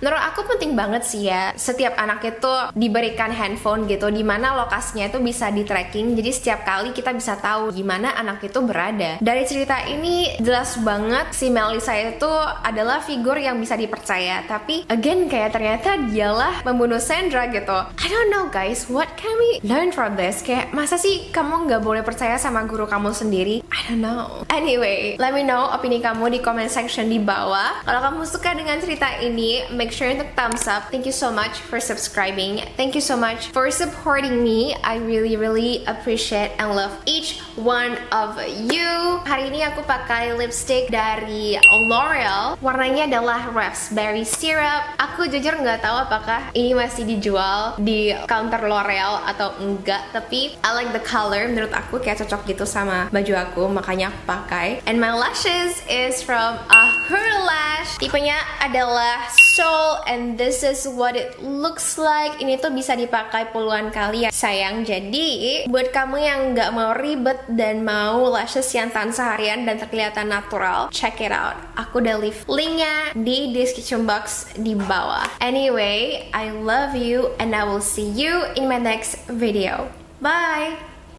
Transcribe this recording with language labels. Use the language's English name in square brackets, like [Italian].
[Indonesian] Menurut aku penting banget sih ya, setiap anak itu diberikan handphone gitu, dimana lokasinya itu bisa di tracking. Jadi setiap kali kita bisa tahu gimana anak itu berada. Dari cerita ini jelas banget si Melissa itu adalah figur yang bisa dipercaya. Tapi again, kayak ternyata dialah pembunuh Sandra gitu. [English] I don't know guys, what can we learn from this? [Indonesian] Kayak masa sih kamu nggak boleh percaya sama guru kamu sendiri? [English] I don't know. Anyway, let me know [Indonesian] opini kamu di [English] comment section [Indonesian] di bawah. Kalau kamu suka dengan cerita ini, [English] make sure [Indonesian] untuk [English] thumbs up. Thank you so much for subscribing. Thank you so much for supporting me. I really appreciate and love each one of you. [Indonesian] Hari ini aku pakai lipstick dari L'Oreal. Warnanya adalah raspberry syrup. Aku jujur nggak tahu apakah ini masih dijual di counter L'Oreal atau enggak, tapi [English] I like the color. [Indonesian] Menurut aku kayak cocok gitu sama baju aku, makanya aku pakai. [English] And my lashes is from Her Lash. [Indonesian] Tipenya adalah [English] Soul, and this is what it looks like. [Indonesian] Ini tuh bisa dipakai puluhan kali ya sayang. Jadi buat kamu yang nggak mau ribet dan mau lashes yang tahan seharian dan terkelihatan natural, [English] check it out. [Indonesian] Aku udah leave linknya di description box di bawah. [English] Anyway, I love you and I will see you in my next video. Bye!